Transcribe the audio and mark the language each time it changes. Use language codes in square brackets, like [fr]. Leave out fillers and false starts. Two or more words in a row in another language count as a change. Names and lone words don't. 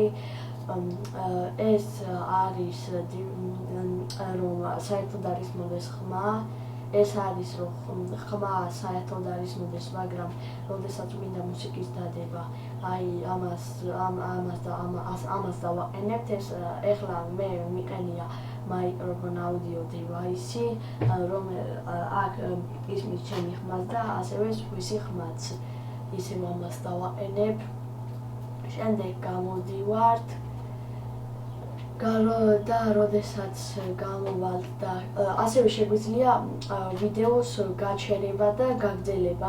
[ka] ეს არის რომ საერთოდ არ ისმოდეს ხმა. ეს არის რომ ხმა საერთოდ არ ისმოდეს, მაგრამ როდესაც გვინდა მუსიკის დადება, აი ამას დავაყენებთ. ეს ეხლა მე მიყენია [en] microphone audio device- [ka] ი, აქ ისმის ჩემი ხმაც და ასევე სხვისი ხმაც. ისევ ამას დავაყენებ. შემდეგ გამოდივართ და როდესაც გამოვალთ და ასევე შეგვიძლია ვიდეოს გაჩერება და გაგრძელება.